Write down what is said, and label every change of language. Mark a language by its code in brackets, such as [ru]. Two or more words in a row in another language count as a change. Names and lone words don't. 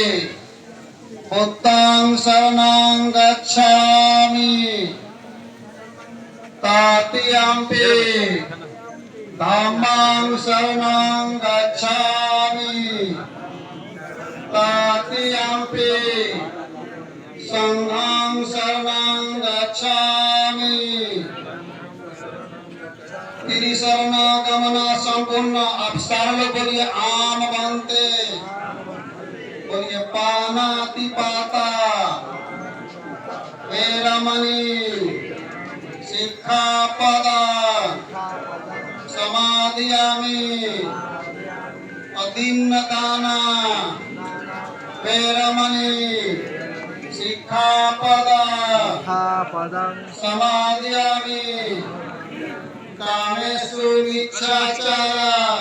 [pi] बुद्धं शरणं गच्छामि तृतीयम्पि धम्मं शरणं गच्छामि तृतीयम्पि संघं शरणं गच्छामि। [hi] त्रिशरण गमन संपूर्ण। आप सारे बोलिए आम बनते। [pi] बोलिए पानातिपाता वेरमणि शिक्षापदं समादयामि अदीन्नदाना वेरमणि शिक्षापदं समादयामि कामेषु मिच्छाचारा